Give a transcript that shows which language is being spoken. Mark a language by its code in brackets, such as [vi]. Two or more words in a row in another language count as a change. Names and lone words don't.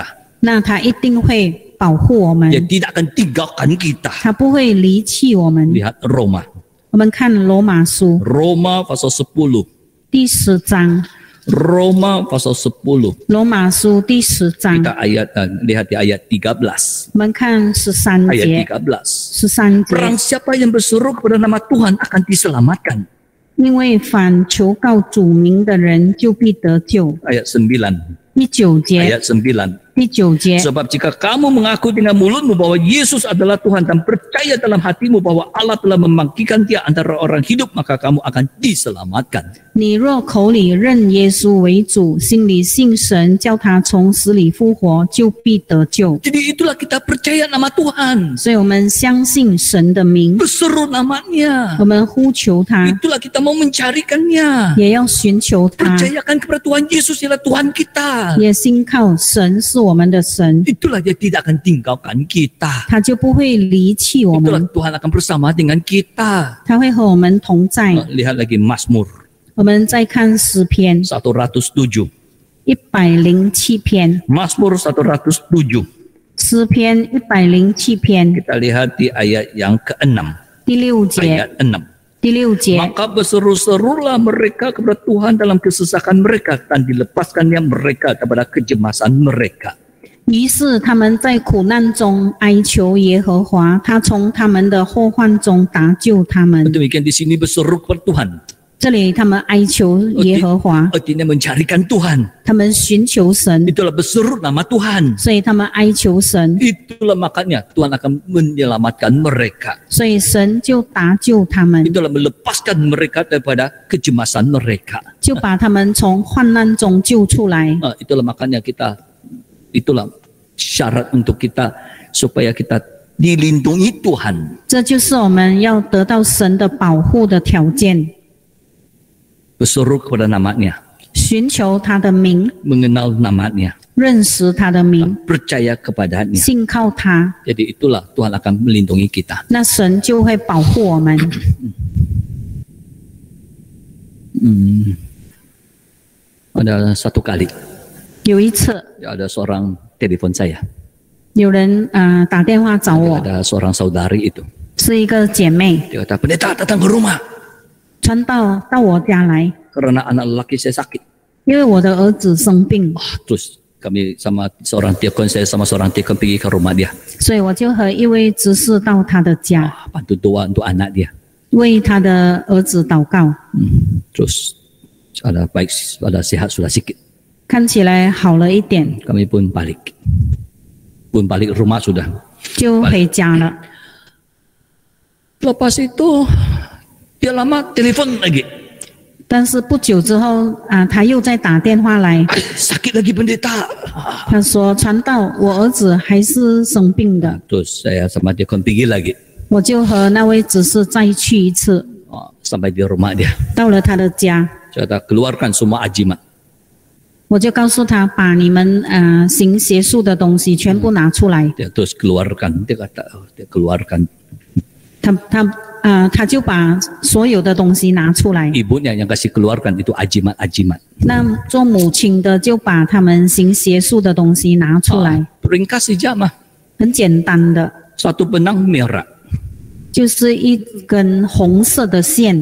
[zh] 那他一定会保护我们， [ms] Dia tidak akan tinggalkan kita. [zh] 他不会离弃我们。 [ms] Lihat Roma. [zh] 我们看罗马书 [ms] Roma pasal 10. [zh] 第10章， [ms] Roma pasal 10. [zh] 罗马书第10章， [ms] Kita lihat di ayat 13. [zh] 我们看13 [ms] Ayat [zh] 节， [ms] 13. [zh] 13 [ms] Barang [zh] 节， [ms] siapa yang berseru kepada nama Tuhan akan diselamatkan. [zh] 因为凡求告主名的人就必得救。 [ms] Ayat 9. [zh] 第9节， [ms] Ayat 9. [zh] 第9节， [ms] Sebab jika kamu mengaku dengan mulutmu bahwa Yesus adalah Tuhan dan percaya dalam hatimu bahwa Allah telah membangkitkan Dia antara orang hidup, maka kamu akan diselamatkan. [zh] 你若口里认耶稣为主，心里信神叫他从死里复活，就必得救。 [ms] Jadi itulah kita percaya nama Tuhan, [zh] 所以我们相信神的名， [ms] berseru namanya. [zh] 我们呼求他， [ms] Itulah kita mau mencarikannya. [zh] 也要寻求他， [ms] Percayakan kepada Tuhan Yesus ialah Tuhan kita. [zh] 也信靠神是我们的神， [ms] Itulah Dia tidak akan tinggalkan kita. [zh] 他就不会离弃我 [ms] Itulah [zh] 们， [ms] Tuhan aakan bersama dengan kita. [zh] 他会和我们同在。 [ms] Lihat lagi Mazmur [zh] 我们再看诗篇 [ms] 107. [zh] 107篇， [ms] Mazmur 107. [zh] 诗篇107篇 [ms] Kita lihat di ayat yang ke-6. [zh] 第6节， [ms] Ayat 6. [zh] 第6节， [ms] Maka berseru-serulah mereka kepada Tuhan dalam kesesakan mereka dan dilepaskannya mereka kepada kecemasan mereka. [zh] 于是他们在苦难中哀求耶和华，他从他们的祸患中搭救他们。 [ms] Demikian di sini berseru kepada Tuhan. [zh] 这里他们哀求耶和华， [ms] Artinya mencarikan Tuhan. [zh] 他们寻求神， [ms] Itulah berseru nama Tuhan. [zh] 所以他们哀求神， [ms] Itulah makanya Tuhan akan menyelamatkan mereka. [zh] 所以神就搭救他们， [ms] Itulah melepaskan mereka daripada kecemasan mereka. [zh] 就把他们从患难中救出来。 [ms] Itulah makanya itulah syarat untuk kita supaya kita dilindungi Tuhan. [zh] 这就是我们要得到神的保护的条件。 [ms] Berseru kepada namanya, [zh] 寻求他的名， [ms] mengenal namanya, [zh] 认识他的名， [ms] percaya kepadanya. [zh] 信靠他， [ms] Jadi itulah Tuhan akan melindungi kita. [zh] 那神就会保护我们。 [ms] Ada satu kali [zh] 有一次， [ms] ada seorang telepon saya. [zh] 有人打电话找我， [ms] Ada seorang saudari itu. [zh] 是一个姐妹， [ms] Dia kata, pendeta datang ke rumah [zh] 传到我家来， [ms] karena anak lelaki saya sakit. [zh] 因为我的儿子生病， [ms] Terus kami sama seorang diakon, saya sama seorang diakon pergi ke rumah dia. [zh] 所以我就和一位执事到他的家， [ms] Bantu doa untuk anak dia. [zh] 为他的儿子祷告。 [ms] Terus ada baik, ada sehat sudah sikit. [zh] 看起来好了一点， [ms] Kami pun balik rumah sudah. [zh] 就回家了。 [ms] Lepas itu dia lama telepon lagi. [zh] 但是不久之后他又再打电话来， [ms] Sakit lagi pendeta. [zh] 他说传道，我儿子还是生病的。 [ms] Terus saya sama diakon pergi lagi. [zh] 我就和那位执事再去一次， [ms] Sampai di rumah dia. [zh] 到了他的家， [ms] Saya keluarkan semua ajimat. [zh] 我就告诉他把你们行邪术的东西全部拿出来。 [ms] Dia terus keluarkan. Dia kata, dia keluarkan. [zh] 他就把所有的东西拿出来。 [ms] Ibunya yang kasih keluarkan itu ajimat-ajimat. [zh] 那做母亲的就把他们行邪术的东西拿出来， [ms] Ringkas saja mah. [zh] 很简单的， [ms] Satu benang merah. [zh] 就是一根红色的线，